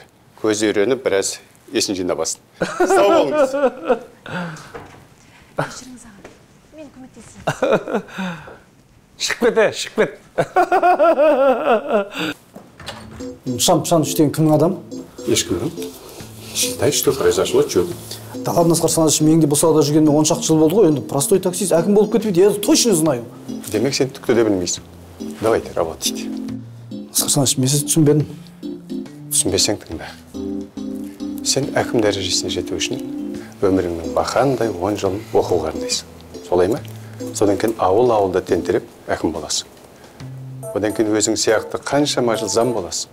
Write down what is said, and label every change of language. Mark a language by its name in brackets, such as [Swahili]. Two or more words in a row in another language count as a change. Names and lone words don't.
[Kazakh] Көзі үйреніп, біраз есін жинабасын. Сау болыңыз. Мен көмектесейін. Шықпет. Нышан Пышанұлы деген кімнің адам? Ешкімнің. [Russian] Считай, что произошло чудо. [Kazakh] Докладно қарсаңыз, менің де бұл салада жүргеніме 10 шақты жыл болды ғой, енді [Russian] простой таксист [Kazakh] әкім болып кетпейді, [Russian] я точно знаю. [Kazakh] Демек, сен түкті де білмейсің. [Russian] Давайте, работайте. [Kazakh] Қарсаңыз, мен сізді түсінбедім. Түсінбесең тыңда. Сен әкім дәрежесіне жету үшін өміріңнің бақандай 10 жылын оқуға арнайсың. Солай ма? Содан кейін ауыл-ауылда тентіреп әкім боласың. Одан кейін өзің сияқты қаншама жыл зам боласың.